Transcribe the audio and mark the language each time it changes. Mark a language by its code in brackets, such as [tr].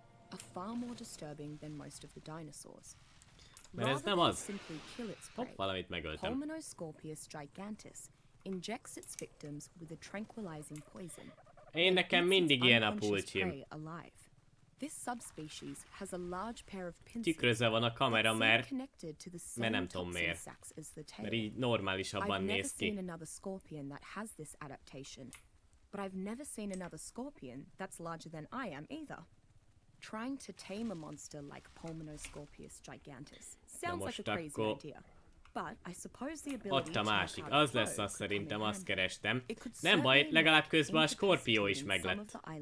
[en] Are far more disturbing than most of the dinosaurs. [hu] Mert ez nem az. Hopp, valamit megöltem. [en] Pulmonoscorpius gigantis injects its victims with a tranquilizing poison. [hu] Én nekem mindig ilyen a pulcsim. [en] This subspecies has a large pair of pincers. [hu] Tükrözve van a kamera, mert nem tudom miért. Mert így normálisabban néz ki. [en] I've never seen another scorpion that has this adaptation, but I've never seen another scorpion that's larger than I am either. Trying to tame a monster like Pulmonoscorpius gigantis sounds like a crazy idea, but I suppose the ability [hu] ott a másik, az lesz az szerintem, azt kerestem. Nem baj, legalább közben a skorpió is meglett.